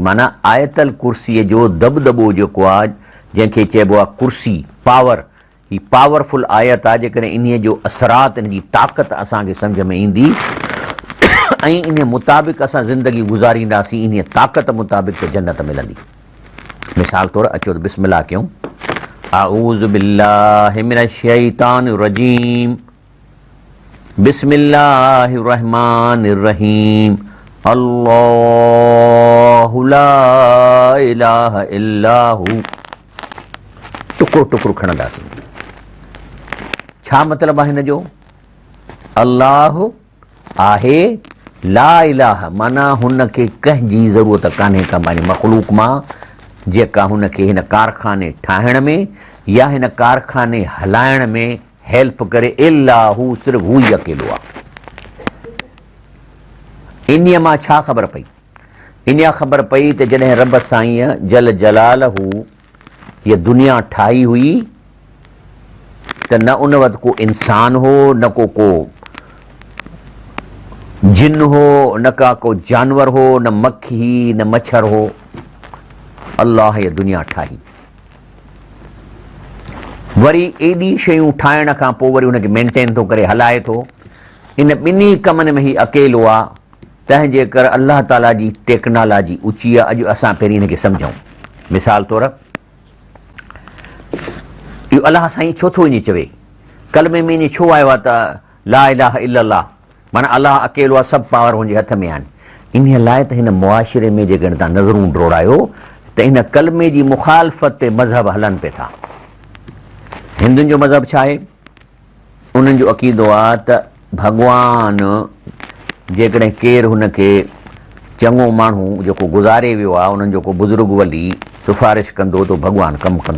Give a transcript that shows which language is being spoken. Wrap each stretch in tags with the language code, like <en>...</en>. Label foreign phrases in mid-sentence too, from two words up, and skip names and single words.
<sd>माना आयतल कुर्सीअ जो दबदबो जेको आहे, जंहिंखे चइबो आहे कुर्सी पावर, ही पावरफुल आयत आहे। जेकॾहिं इन्हीअ जो असरात, इन जी ताक़त असांखे सम्झ में ईंदी ऐं इन मुताबिक़ असां ज़िंदगी गुज़ारींदासीं, इन ताक़त मुताबिक़ त जन्नत मिलंदी। मिसाल तौरु अचो त बिस्मिल्लाह कयूं।</sd> <ar>أعوذ بالله من الشيطان الرجيم، بسم الله الرحمن الرحيم، الله لا إله إلا هو.</ar> <sd>टुकड़ो टुकड़ो खणंदासीं। छा मतिलबु आहे हिन जो? अल्लाह आहे,</sd> <ar>لا إله</ar> <sd>माना हुनखे कंहिंजी ज़रूरत कान्हे का पंहिंजे मख़लूक मां जेका हुनखे हिन कारखाने ठाहिण में या हिन कारखाने हलाइण में हेल्प करे,</sd> <ar>إلا هو,</ar> <sd>सिर्फ़ु हू ई अकेलो आहे। इन्हीअ मां छा ख़बर पई? इन्हीअ ख़बर पई त जॾहिं रब साईं</sd> <ar>جل جلاله</ar> <sd>हीअ दुनिया ठाही हुई त न उन वक़्तु को इंसान हो, न को जिन हो, न का को जानवर हो, न मक्खी न मच्छर हो। अल्लाह हीअ दुनिया ठाही, वरी एॾी शयूं ठाहिण खां पोइ वरी हुनखे मेंटेन थो करे, हलाए थो। इन ॿिन्ही कमनि में ही अकेलो आहे। तंहिंजे करे अल्लाह ताला जी टेक्नोलॉजी ऊची आहे। अॼु असां पहिरीं हिनखे सम्झूं। मिसाल तौरु इहो अलाह साईं छो थो ईअं चवे? कलमे में ईअं छो आयो आहे त</sd> <ar>لا إله إلا الله,</ar> <sd>माना अलाह अकेलो आहे, सभु पावर हुनजे हथ में आहिनि। इन लाइ त हिन मुआशिरे में जेकॾहिं तव्हां नज़रूं डोड़ायो त इन कलमे जी मुखालफ़त ते मज़हब हलनि पिया था। हिंदुनि जो मज़हब छा आहे? उन्हनि जो अक़ीदो आहे त भॻवानु जेकॾहिं केरु हुनखे चङो माण्हू जेको गुज़ारे वियो आहे, उन्हनि जो को बुज़ुर्ग वली सिफ़ारिश कंदो त भॻवानु कमु कंदो।</sd>